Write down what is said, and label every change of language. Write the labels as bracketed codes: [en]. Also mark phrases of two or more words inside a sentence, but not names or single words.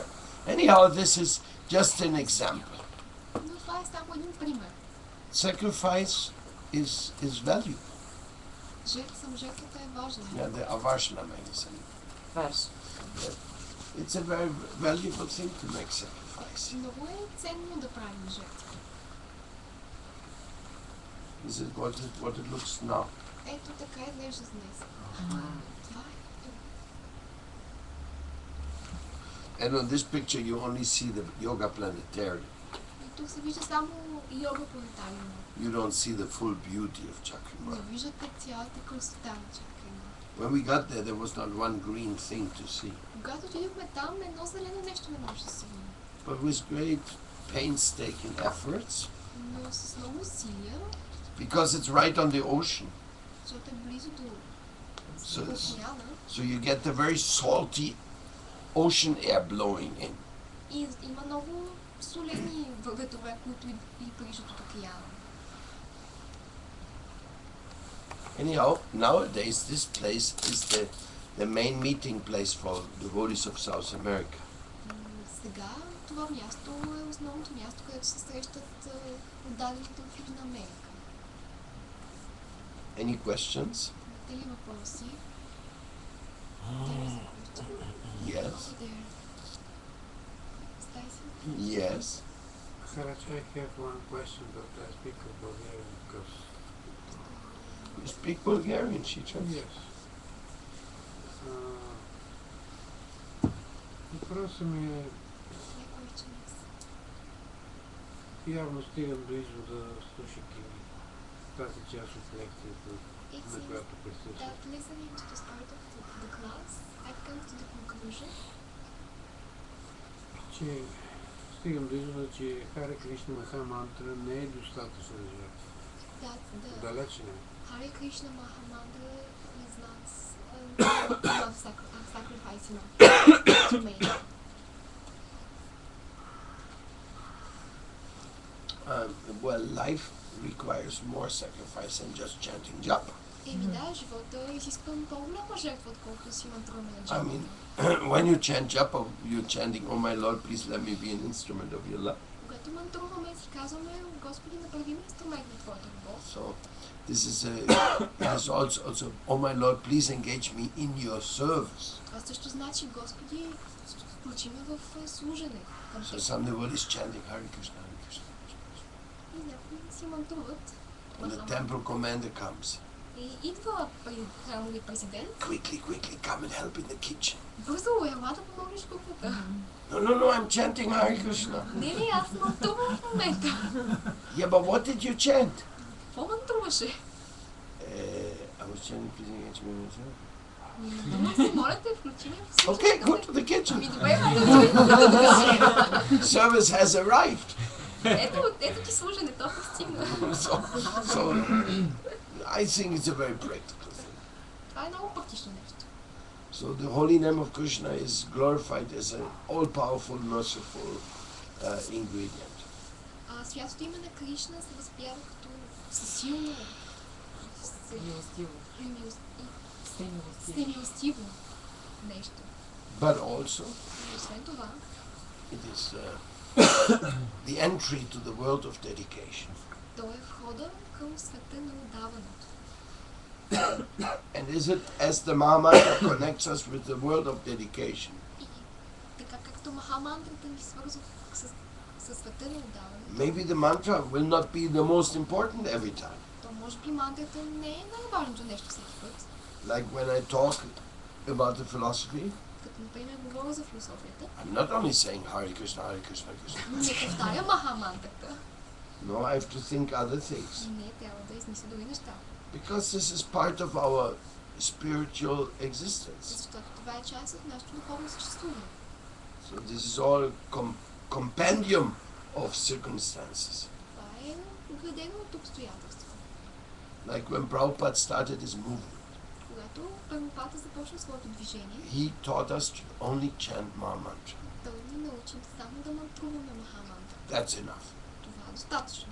[en] Anyhow, this is just an example. [bg] но това е само един пример. [en] Sacrifice is valuable. [bg] Жертвата е важна. [en] Yeah, the Avarshana magazine. Варш. It's a very valuable thing to make sacrifice. [bg] Много е ценно да правим жертва. [en] This is what it looks now. [bg] Ето така изглежда днес. Това е. [en] And on this picture you only see the yoga planetarium. [bg] И тук се вижда само йога планетариума. [en] You don't see the full beauty of [bg] Не [en] Chakrimar. [bg] виждате цялата красота на чакрима. [en] When we got there was not one green thing to see. [bg] Когато отидохме там, едно зелено нещо не може да се види. [en] But with great painstaking efforts, [bg] Но с много усилия, [en] because it's right on the ocean, [bg] защото е близо до [en] so, [bg] океана, [en] so you get the very salty ocean air blowing in. [bg] и има много солени ветрове, които и приличат от океана. [en] Anyhow, nowadays this place is the main meeting place for devotees of South America. [bg] Сега това място е основното място, където се срещат отдадените от Южна Америка. [en] Any questions? [bg] Имате ли въпроси? [en] There is a question. Yes. Over there. Stacy? Yes. Maharaj, I have one question, but I speak of Bulgarian because You speak Bulgarian, she translates. yes. [bg] Въпросът ми е, [en] My question is, [bg] явно стигам до извода, слушайки тази част от лекцията, [en] it [bg] на [en] seems [bg] която присъствам, [en] that listening to the start of the class, I've come to the conclusion [bg] че стигам до извода, че Харе Кришна Маха мантра не е достатъчна за жертва. [en] that the [bg] Далеч не е. [en] Hare Krishna Maha Mantra is not enough sacrifice enough to make. Well, life requires more sacrifice than just chanting japa. [bg] Еми да, живота изисква по-голяма жертва, отколкото си мантруваме на [en] I [bg] джапа. [en] mean, when you chant japa, you're chanting, "Oh my Lord, please let me be an instrument of your love." [bg] Когато мантруваме, си казваме, Господи, направи ми инструмент на Твоята любов. [en] So, this is also, "Oh my Lord, please engage me in your service." [bg] Това също значи, Господи, включи ме в служене към [en] So [bg] Теб. [en] some devotees chanting Hare Krishna, Hare Krishna. [bg] И някои си мантруват. [en] When the temple commander comes, [bg] И идва храмовия президент. [en] quickly, come and help in the kitchen. [bg] Бързо, ела да помогнеш кухнята. [en] No, I'm chanting Hare Krishna. [bg] Не, аз мантрувам в момента. [en] Yeah, but what did you chant? [bg] Какво мантруваше? [en] I was chanting, please engage me in your service. [bg] Мантрува се, моля те, включи ме в служене [en] Okay, [bg] към [en] go [bg] Теб. [en] to the kitchen. [bg] Ми добре, да [en] Service has arrived. [bg] Ето ти служене, то пристигна. [en] So I think it's a very practical thing. [bg] Това е много практично нещо. [en] So the holy name of Krishna is glorified as an all-powerful, merciful ingredient. [bg] Святото име на Кришна се възпява като силно, Милостиво. всемилостиво нещо. [en] But also, [bg] И освен това, [en] it is the entry to the world of dedication. [bg] то е входа към света на отдаването. [en] And is it as the Mahamantra connects us with the world of dedication? [bg] И така както Махамантрата ни свързва с света на отдаването, [en] Maybe the mantra will not be the most important every time. [bg] то може би мантрата не е най-важното нещо всеки път. [en] Like when I talk about the philosophy, [bg] Като, например, говоря за философията, [en] I'm not only saying Hare Krishna, Hare Krishna, Krishna. [bg] не повтаря Махамантрата. [en] No, I have to think other things. [bg] Не, трябва да измисля други неща. [en] Because this is part of our spiritual existence. [bg] Защото това е част от нашето духовно съществуване. [en] So this is all compendium of circumstances. [bg] Това е градено от обстоятелства. [en] Like when Prabhupada started his movement, [bg] Когато Прабхупада започна своето движение, [en] he taught us to only chant Mahamantra. [bg] той ни научи само да мантруваме Махамантра. [en] That's enough. [bg] Това е достатъчно.